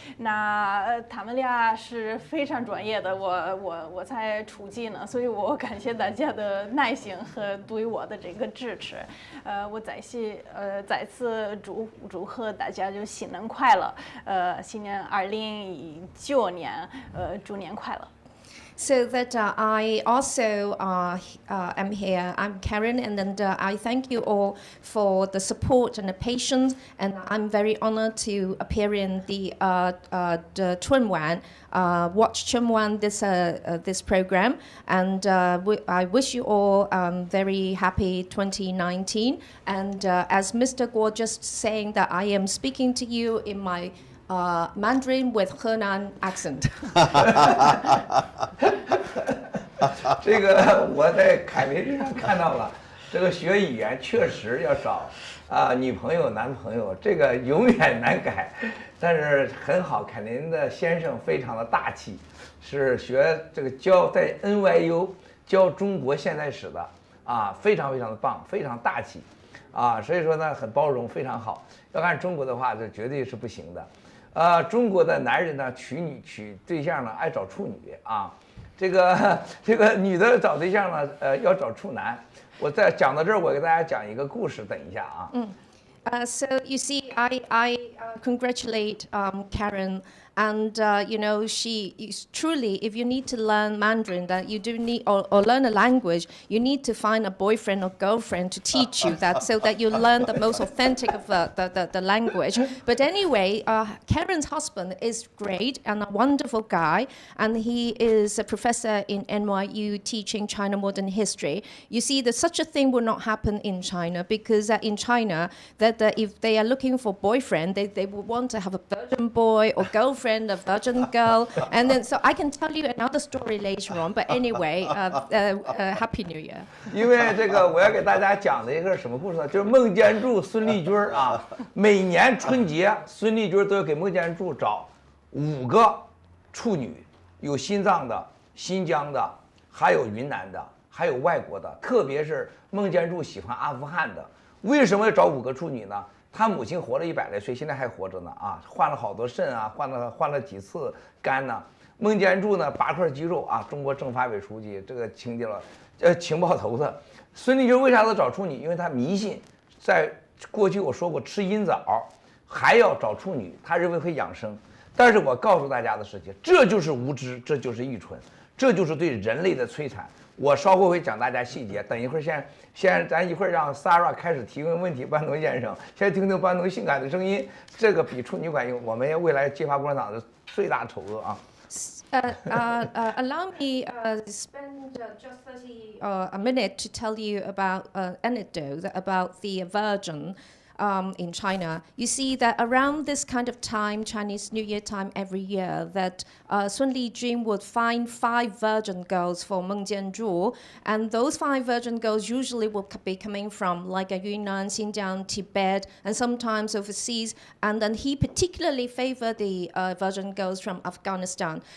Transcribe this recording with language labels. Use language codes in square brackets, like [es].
[zh] 那他们俩是非常专业的，我才初级呢，所以我感谢大家的耐心和对我的这个支持。我再次祝贺大家就新年快乐，新年2019年，猪年快乐。 [en] So that I also am here. I'm Karen, and then I thank you all for the support and the patience. And I'm very honored to appear in the春晚, watch春晚this program. And I wish you all very happy 2019. And as Mr. Guo just saying that I am speaking to you in my Mandarin with Henan accent. [zh] 这个我在凯琳身上看到了，这个学语言确实要找女朋友男朋友，这个永远难改。但是很好，凯琳的先生非常的大气，是学这个在 NYU 教中国现代史的非常非常的棒，非常大气所以说呢很包容，非常好。要按中国的话，这绝对是不行的。中国的男人呢，娶对象呢，爱找处女这个女的找对象呢，要找处男。我在讲到这儿，我给大家讲一个故事，等一下 [en] So you see, I congratulate Karen, and you know, she is truly, if you need to learn Mandarin, that you do need or learn a language, you need to find a boyfriend or girlfriend to teach you that, so that you learn the most authentic of the language. But anyway, Karen's husband is great and a wonderful guy, and he is a professor in NYU teaching China modern history. You see, that such a thing will not happen in China, because in China, that if they are looking for boyfriend, they would want to have a virgin boy or girlfriend, a virgin girl. And then, so I can tell you another story later on. But anyway, Happy New Year. [zh] 因为这个我要给大家讲的一个什么故事呢？就是孟建柱、孙立军每年春节，孙立军都要给孟建柱找5个处女，有心脏的、新疆的，还有云南的，还有外国的。特别是孟建柱喜欢阿富汗的。为什么要找5个处女呢？他母亲活了100来岁，现在还活着呢换了好多肾换了几次肝呢。孟建柱呢8块肌肉中国政法委书记，这个情报头子。孙立军为啥要找处女？因为他迷信，在过去我说过，吃阴枣还要找处女，他认为会养生。但是我告诉大家的事情，这就是无知，这就是愚蠢，这就是对人类的摧残。我稍后会讲大家细节，等一会儿先咱一会儿让 Sarah 开始提问问题，班农先生，先听听班农性感的声音，这个比处女管用。我们未来揭发共产党的最大丑恶 [en] Allow me spend just 30 a minute to tell you about an anecdote about the virgin. in China, you see that around this kind of time, Chinese New Year time every year, that Sun Lijun would find 5 virgin girls for Meng Jianzhu, and those 5 virgin girls usually will be coming from like Yunnan, Xinjiang, Tibet, and sometimes overseas, and then he particularly favored the virgin girls from Afghanistan.